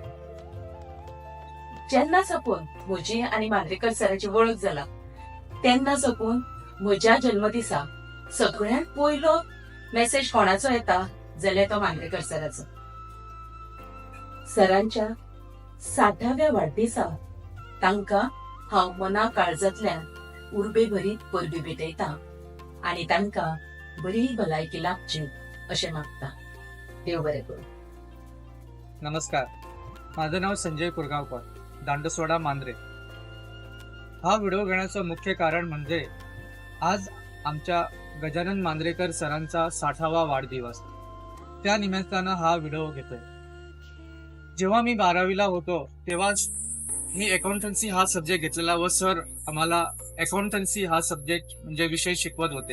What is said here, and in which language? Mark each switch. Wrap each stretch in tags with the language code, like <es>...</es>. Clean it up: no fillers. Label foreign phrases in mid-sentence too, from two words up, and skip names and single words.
<kok>जेन्ना साकून म्हजी आनी मांद्रेकर सराची वळख जाला तेन्ना साकून म्हज्या जन्मदिसा सगळ्यांत पयलो मेसेज कोणाचो येता जाल्यार तो मांद्रेकर सराचो. सरांच्या 60व्या वाडदिसा तांकां हांव मना काळजांतल्यान उर्बे भरीत परबी भेटयता आनी तांकां बरी भलायकी लाभची अशें मागता. देव बरें करूं.</kok> <mr>नमस्कार, माझं नाव संजय कुरगावकर, दांडसवाडा मांद्रे. हा व्हिडिओ घेण्याचं मुख्य कारण म्हणजे आज आमच्या गजानन मांद्रेकर सरांचा 60वा वाढदिवस. त्या निमित्तानं हा व्हिडिओ घेतोय. जेव्हा मी 12वीला होतो तेव्हाच मी अकाउंटन्सी हा सब्जेक्ट घेतलेला व सर आम्हाला अकाउंटन्सी हा सब्जेक्ट म्हणजे विषय शिकवत होते.</mr>